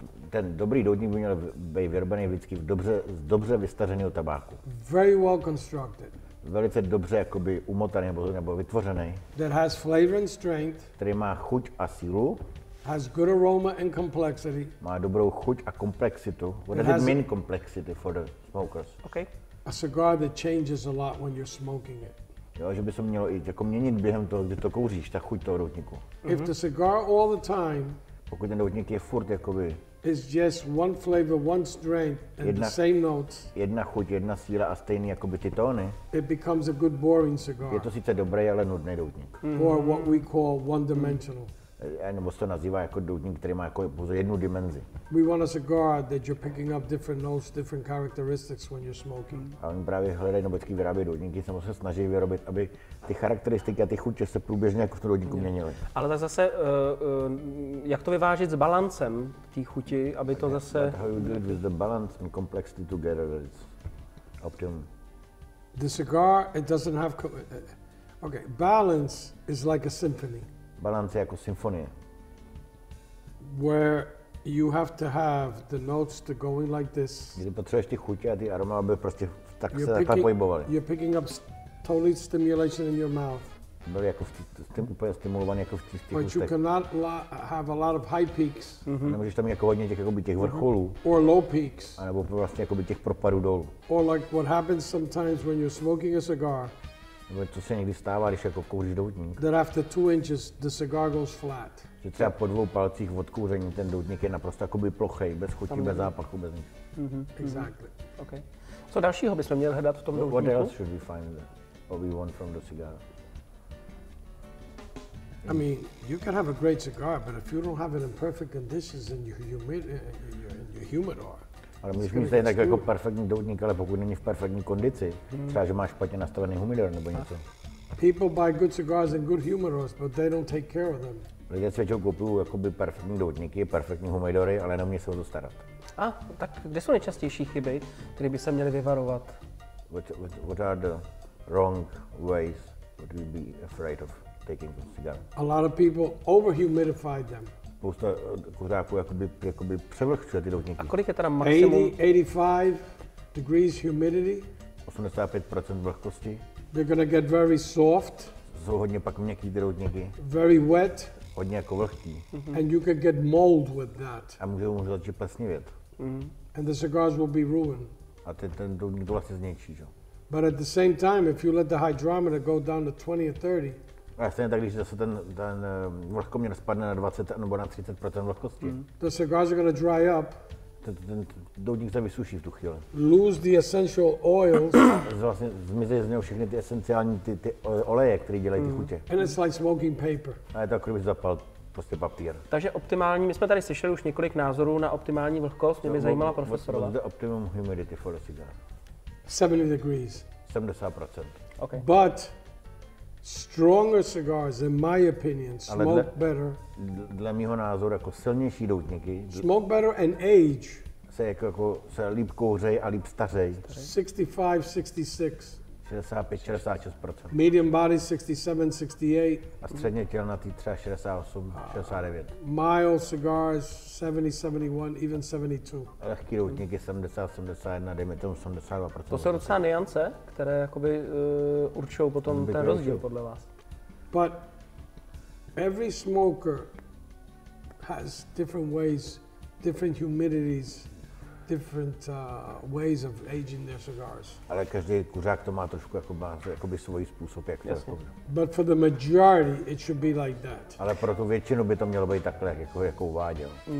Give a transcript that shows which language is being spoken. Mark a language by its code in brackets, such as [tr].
[cs] Ten dobrý doutník by měl být vyrobený vždycky z dobře vystařeného tabáku. [en] Very well constructed. [cs] Velice dobře jakoby umotaný nebo vytvořený. [en] That has flavor and strength. [cs] Který má chuť a sílu. [en] Has good aroma and complexity. [cs] Má dobrou chuť a komplexitu. [en] What does it mean complexity for the smokers? Okay. A cigar that changes a lot when you're smoking it. [cs] Jo, že by se mělo i jako měnit během toho, kdy to kouříš, ta chuť toho doutníku. [en] If the cigar all the time [cs] pokud ten doutník je furt jakoby [en] is just one flavor, one strength and the same notes. [cs] Jedna chuť, jedna síla a stejný jakoby ty tóny. [en] It becomes a good boring cigar. [cs] Je to sice dobrý, ale nudný doutník. [en] Or what we call one-dimensional. [cs] Nebo se to nazývá jako doutník, který má jako pouze jednu dimenzi. [en] We want a cigar that you're picking up different notes, different characteristics when you're smoking. [cs] A oni právě hledají nebo vždycky vyrábějí doutníky, se snaží vyrobit, aby ty charakteristiky a ty chutě se průběžně jako v tom doutníku měnily. Ale tak zase, jak to vyvážit s balancem té chuti, aby to zase... [en] How you do it with the balance and complexity together, it's optimum. The cigar, it doesn't have... Okay, balance is like a symphony. [cs] Balance je jako symfonie. [en] Where you have to have the notes to going like this. [cs] Kdy potřebuješ ty chutě a ty aroma, aby prostě tak se takhle pohybovaly. [en] You're picking up totally stimulation in your mouth. [cs] Byly jako úplně stimulovaný jako v těch [en] But [cs] ústech. [en] you cannot have a lot of high peaks. [cs] Nemůžeš tam mít jako hodně těch vrcholů. [en] Or low peaks. [cs] A nebo vlastně jako těch propadů dolů. [en] Or like what happens sometimes when you're smoking a cigar. [cs] Nebo co se někdy stává, když jako kouříš doutník. [en] That after 2 inches the cigar goes flat. [cs] Že třeba po 2 palcích od kouření ten doutník je naprosto jakoby plochej, bez chuti, bez zápachu, bez nic. [en] Exactly. Okay. [cs] Co dalšího bychom měli hledat v tom doutníku? [en] What else should we find what we want from the cigar? I mean, you can have a great cigar, but if you don't have it in perfect conditions in your humidor. [cs] Ale můžeš mít tak jako perfektní doutník, ale pokud není v perfektní kondici, třeba že máš špatně nastavený humidor nebo něco. [en] People buy good cigars in good humidors, but they don't take care of them. [cs] Lidé si většinou kupují jakoby perfektní doutníky, perfektní humidory, ale neumí se o to starat. Tak kde jsou nejčastější chyby, které by se měly vyvarovat? [en] What are the wrong ways what we be afraid of taking a cigar? A lot of people overhumidify them. [cs] Spousta kuřáků jakoby převlhčuje ty doutníky. A kolik je teda maximum? [en] 85 degrees humidity. [cs] 85% vlhkosti. [en] They're gonna get very soft. [cs] Jsou hodně pak měkký ty doutníky. [en] Very wet. [cs] Hodně jako vlhký. [en] And you can get mold with that. [cs] A můžou začít plesnivět. [en] And the cigars will be ruined. [cs] A ten doutník to vlastně zničí, že? [en] But at the same time, if you let the hydrometer go down to 20 or 30, [cs] a stejně tak, když zase ten vlhkoměr spadne na 20 nebo na 30% vlhkosti, [en] the cigars are going to dry up. [cs] Ten doutník se vysuší v tu chvíli. [en] Lose the essential oils. [cs] Vlastně zmizí z něho všechny ty esenciální ty oleje, které dělají ty chutě. [en] And it's like smoking paper. [cs] A je to jako kdyby zapal prostě papír. Takže optimální, my jsme tady slyšeli už několik názorů na optimální vlhkost, mě by zajímala profesorova. [en] What's the optimum humidity for a cigar? 70 degrees. [cs] 70%. [en] Okay. But stronger cigars, in my opinion, smoke better. [cs] Dle mýho názoru jako silnější doutníky [en] smoke better and age. [cs] Se líp kouřej a líp stařej. [en] 65, 66. [cs] 65-66%. [en] Medium body 67, 68. [cs] A středně tělnatý třeba 68, 69. [en] Mild cigars 70, 71, even 72. [cs] Lehký doutníky 70, 71, dejme tomu 72%. To jsou docela niance, které jakoby určují potom ten rozdíl podle vás. [en] But every smoker has different ways, different humidities, different ways of aging their cigars. [cs] Ale každý kuřák to má trošku jakoby svůj způsob, jak to jako. [en] But for the majority, it should be like that. [cs] Ale pro tu většinu by to mělo být takhle, jako uváděl.